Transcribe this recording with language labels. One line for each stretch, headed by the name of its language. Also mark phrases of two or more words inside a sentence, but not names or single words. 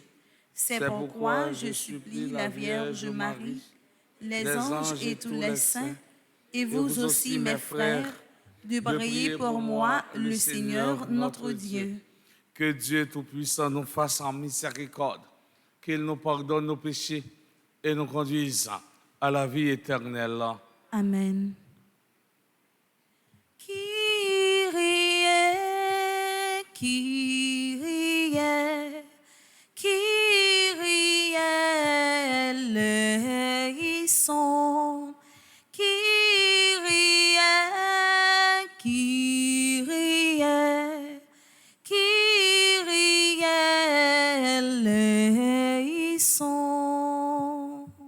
French: C'est pourquoi je supplie la Vierge Marie, les anges et tous les saints, et vous aussi, mes frères, de prier pour moi, le Seigneur notre Dieu. Que Dieu Tout-Puissant nous fasse en miséricorde, qu'il nous pardonne nos péchés et nous conduise à la vie éternelle. Amen.
Greek: Kyrie, Kyrie, Kyrie eleison. Kyrie, Kyrie, Kyrie eleison.